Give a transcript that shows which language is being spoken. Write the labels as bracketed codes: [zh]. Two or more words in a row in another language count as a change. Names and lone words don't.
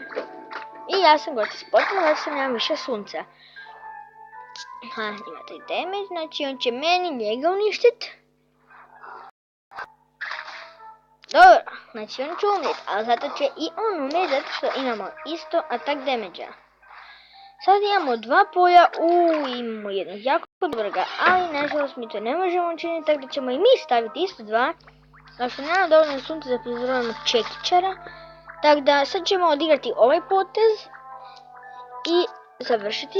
[hr] I ja sam gotov s potpuno, zato sam nemam više sunca. Imate i damage, znači on će meni njega uništiti. Dobro, znači on će umrijeti, ali zato će i on umrijeti zato što imamo isto [en] attack damage-a. [hr] Sad imamo dva polja, imamo jednog jako dobroga, ali nažalost mi to ne možemo učiniti, tako da ćemo i mi staviti isto dva. Zato što nema dovoljno sunca da prizorovamo čekičara, tako da sad ćemo odigrati ovaj potez i završiti.